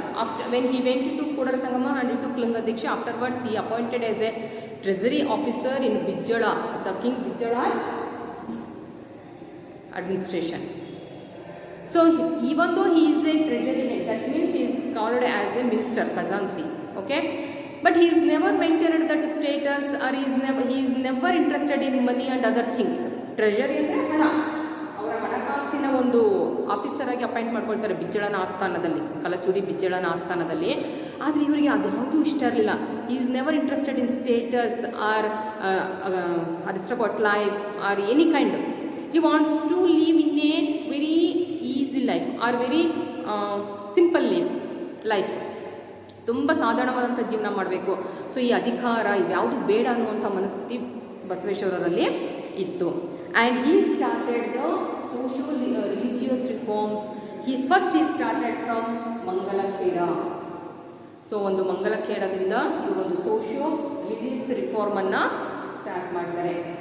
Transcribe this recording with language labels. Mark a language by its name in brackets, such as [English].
[English] After when he went to Kodala Sangama and he took Linga Diksha, afterwards he appointed as a treasury officer in Bijala, the king Bijala's administration. So even though he is a treasury head, that means he is called as a minister, Khazansi. Okay, but he is never maintained that status, or he is never interested in money and other things. [Kannada] Treasury ಅಂದರೆ ಹಣ, ಅವರ ಹಣಕಾಸಿನ ಒಂದು officer ಆಗಿ appoint ಮಾಡ್ಕೊಳ್ತಾರೆ ಬಿಜ್ಜಳನ ಆಸ್ಥಾನದಲ್ಲಿ, ಕಲಚೂರಿ ಬಿಜ್ಜಳನ ಆಸ್ಥಾನದಲ್ಲಿ. ಆದರೆ ಇವರಿಗೆ ಅದ್ಯಾವುದೂ ಇಷ್ಟ ಇರಲಿಲ್ಲ. [English] he is never interested in status or aristocrat life or any kind. He wants to live in a very easy life or very simple life. [Kannada] ತುಂಬ ಸಾಧಾರಣವಾದಂಥ ಜೀವನ ಮಾಡಬೇಕು. ಸೊ ಈ ಅಧಿಕಾರ ಇವ್ಯಾವುದು ಬೇಡ ಅನ್ನುವಂಥ ಮನಸ್ಥಿತಿ ಬಸವೇಶ್ವರರಲ್ಲಿ ಇತ್ತು. [English] And he started the socio religious reforms. he started from Mangalakheda. [Kannada] So ಒಂದು ಮಂಗಲಖೇಡದಿಂದ ಇವರೊಂದು ಸೋಷಿಯೋ ರಿಲಿಜಿಯಸ್ ರಿಫಾರ್ಮನ್ನು ಸ್ಟಾರ್ಟ್ ಮಾಡ್ತಾರೆ.